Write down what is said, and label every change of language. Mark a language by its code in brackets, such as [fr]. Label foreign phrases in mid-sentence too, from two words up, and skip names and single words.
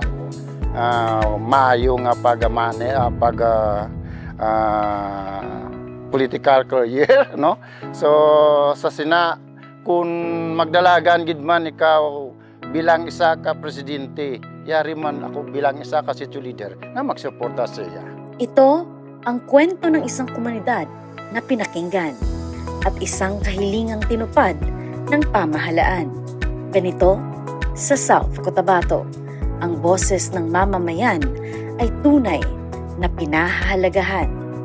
[hil] Maayo nga [en] political career, [hil] no? So sa sina kung magdalagan gid man ikaw bilang isa ka presidente, yari man ako bilang isa ka sitio leader na magsuporta sa iya. [tl] Ito ang kwento ng isang komunidad na pinakinggan at isang kahilingang tinupad ng pamahalaan. Ganito sa South Cotabato, ang boses ng mamamayan ay tunay na pinahahalagahan.